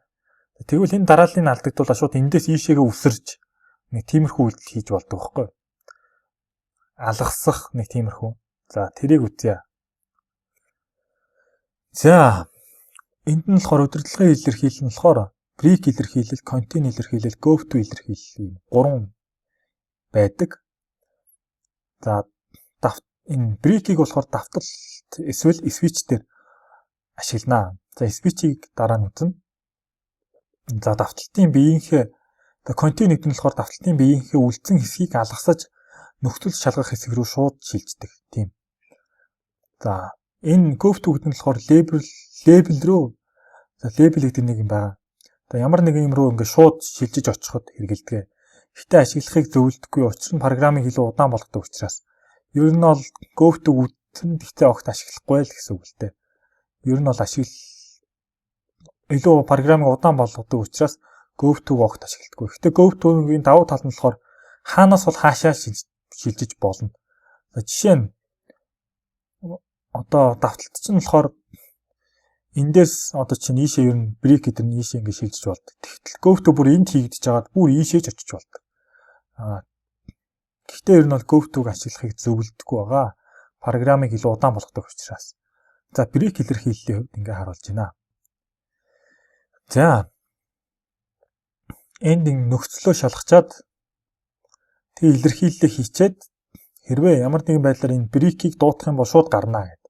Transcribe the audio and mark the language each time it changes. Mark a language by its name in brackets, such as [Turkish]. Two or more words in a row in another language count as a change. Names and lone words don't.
[Mongolian] Тэгвэл энэ дарааллыг алдагдуулаад шууд эндээс ийшээгээ үсэрж нэг тиймэрхүү үйлдэл хийж болдог байхгүй юу? Алгасах нэг тиймэрхүү. За тэрийг үзье. За энд нь болохоор удирдлагын илэрхийлэл нь болохоор break илэрхийлэл, continue илэрхийлэл, go to илэрхийлэл 3 байдаг. За энэ break-ийг болохоор давталт эсвэл switch дээр ашиглана. За switch-ийг дараа нь үзнэ. За давталтын биеийнхээ continue гэдэг нь болохоор давталтын биеийнхээ үлдсэн хэсгийг алгасаж нөхцөл шалгах хэсэг рүү шууд шилждэг тийм. За энэ go to гэдэг нь болохоор label руу label гэдэг нэг юм байна. За ямар нэгэн юм руу ингээд шууд шилжиж очиход хэрэгэлдэг. Гэтэ ашиглахыг зөвлөдөггүй учир нь програмыг илүү удаан болгодог учраас ер нь бол go to үтэн гэхдээ огт ашиглахгүй л гэсэн үг л дээ. Ер нь бол илүү програмыг удаан болгодог учраас go to огт ашигладаггүй. Гэтэ go to-гийн давуу тал нь болохоор хаанаас бол хаашаа шилжиж болно. За жишээ нь одоо давталт чинь болохоор эндээс одоо чинь ийшээ ер нь break гэдэг нь ийшээ ингэ шилжиж болдог. Тэгтэл go to бүр энд хийгдэж байгаад бүр ийшээж очиж болдог. Гэхдээ ер нь бол go to-г ашиглахыг зөвлөдөггүй байгаа. Програмыг илүү удаан болгодог учраас. За break илэрхийллийн хувьд ингэ харуулж байна. За энд нөхцлөө шалгачаад тэг илэрхийлэлээ хийчээд хэрвээ ямар нэгэн байдлаар энэ break-ийг дуутах юм бол шууд гарна гэдэг.